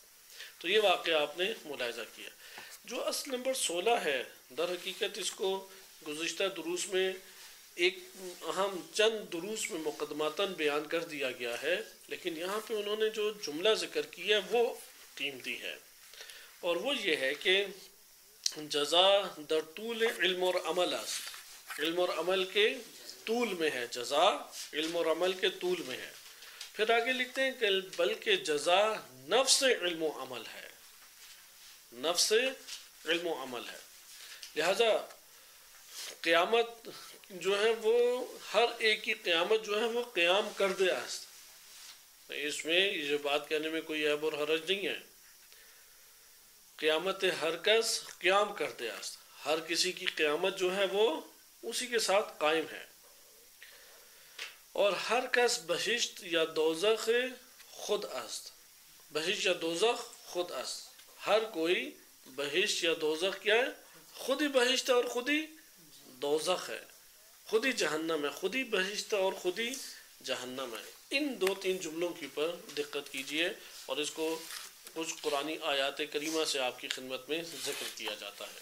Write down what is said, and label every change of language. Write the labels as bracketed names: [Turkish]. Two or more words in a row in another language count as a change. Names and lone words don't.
[Urdu] تو یہ واقعہ آپ نے ملاحظہ کیا۔ جو اصل نمبر 16 ہے، در حقیقت اس کو گزشتہ دروس میں ایک اہم چند دروس میں مقدماتاً بیان کر دیا گیا ہے، لیکن یہاں پہ انہوں نے جو جملہ ذکر کیا وہ قیمتی ہے، اور وہ یہ ہے کہ [Persian] جزا در طول علم اور عمل است، [Urdu] علم اور عمل کے طول میں ہے، جزا علم اور عمل کے طول میں ہے۔ پھر آگے لکھتے ہیں کہ بلکہ جزا نفس علم و عمل ہے، نفس علم و عمل ہے، لہذا قیامت جو ہے وہ ہر ایک کی قیامت جو ہے وہ [Persian] قیام کردے است، [Urdu] اس میں یہ بات کہنے میں کوئی عیب اور حرج نہیں ہے۔ [Persian] قیامت ہر کس قیام کردے است، [Urdu] ہر کسی کی قیامت جو ہے وہ اسی کے ساتھ قائم ہے، اور [Persian] ہر کس بہشت یا دوزخ خود است، بہشت یا دوزخ خود است، [Urdu] ہر کوئی بہشت یا دوزخ کیا ہے؟ خود ہی بہشت ہے اور خود ہی دوزخ ہے، خود ہی جہنم ہے، خود ہی بہشت ہے اور خود ہی جہنم ہے۔ ان 2-3 جملوں کے اوپر دقت کیجئے، اور اس کو کچھ قرآنی آیات کریمہ سے آپ کی خدمت میں ذکر کیا جاتا ہے۔